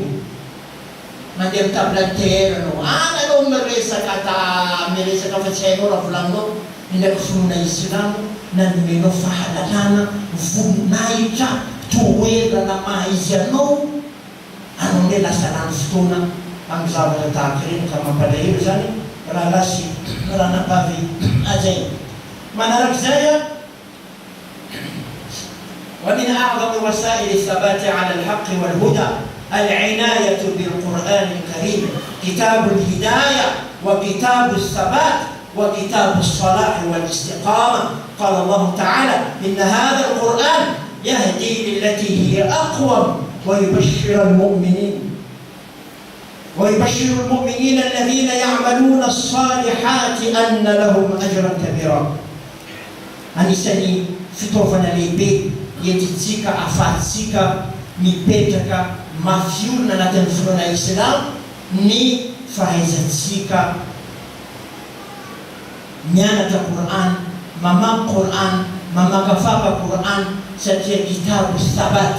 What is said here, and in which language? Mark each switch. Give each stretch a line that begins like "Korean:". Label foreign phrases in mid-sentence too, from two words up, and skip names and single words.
Malagasy: Mandeha amin'ny table TR anao, anao miresaka fa tsy hainao raha volaninao, indraiky finoana Islam nanomenao fahalalana voninahitra toerana maha izy anao le lasa lany fotoana amin'ny zavatra tahaka ireny, ka mampalahelo zany raha lasy raha napavy azay.
Arabic: Manarak'izay ومن أعظم وسائل الثبات على الحق والهدى العناية بالقرآن الكريم، كتاب الهداية وكتاب الثبات وكتاب الصلاح والاستقامة. قال الله تعالى إن هذا القرآن يهدي للتي هي أقوم ويبشر المؤمنين الذين يعملون الصالحات أن لهم أجرا كبيرا.
Malagasy: Anisany fitaovana lehibe entitsika ahafahantsika mipetraka mafiorina anatin'ny finoana Islam ny fahaizantsika mianatra Qur'an, mamaky Qur'an, mamakafaka Qur'an, satria
Arabic: كتاب ثبات.